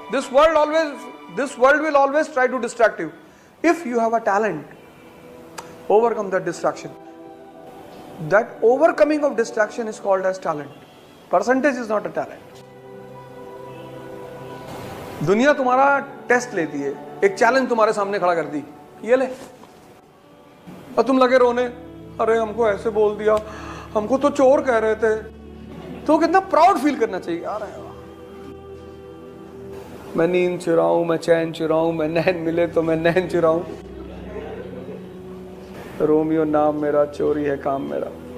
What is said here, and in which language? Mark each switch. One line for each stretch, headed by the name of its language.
English: This world will always try to distract you. If you have a talent, overcome that distraction. That overcoming of distraction is called as talent. Percentage is not a talent.
Hindi: दुनिया तुम्हारा test लेती है, एक challenge तुम्हारे सामने खड़ा कर दी, ये ले, और तुम लगे रोने, अरे हमको ऐसे बोल दिया, हमको तो चोर कह रहे थे। तो कितना प्राउड फील करना चाहिए यार, मैं नींद चुराऊं, मैं चैन चुराऊं, मैं नैन मिले तो मैं नैन चुराऊं, रोमियो नाम मेरा, चोरी है काम मेरा।